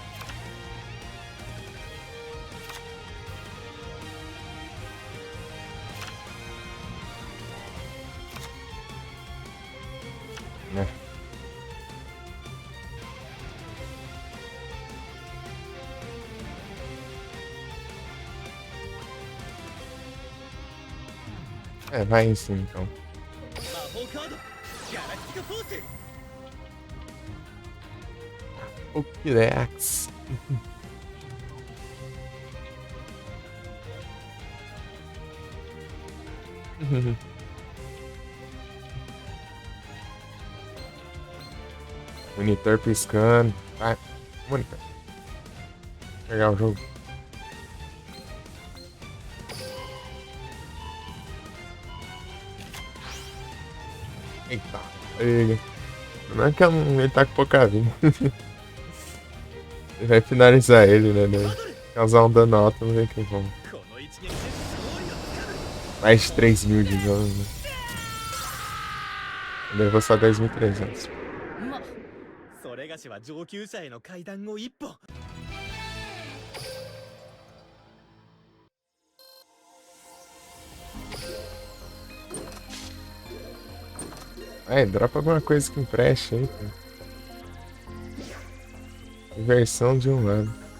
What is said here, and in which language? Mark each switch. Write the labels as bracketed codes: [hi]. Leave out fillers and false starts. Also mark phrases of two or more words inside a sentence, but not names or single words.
[pt] Né? É, vai sim então. [ja] 魔法カードギャラクティカフォース [pt] Pokédex. Monitor piscando. Vai, monitor. Pegar o jogo. Eita, ele. Não é que ele tá com pouca vida. Ele vai finalizar ele, né? Causar um dano alto, vamos ver que vamos. [ja] この一撃で勝利をつかむ [pt] Mais de 3.000 de dano, né? Ele levou só 10.300. [ja] まそれがしは上級者への階段を一歩 [pt] Ai, dropa alguma coisa que empreste aí, cara. Inversão de um lado.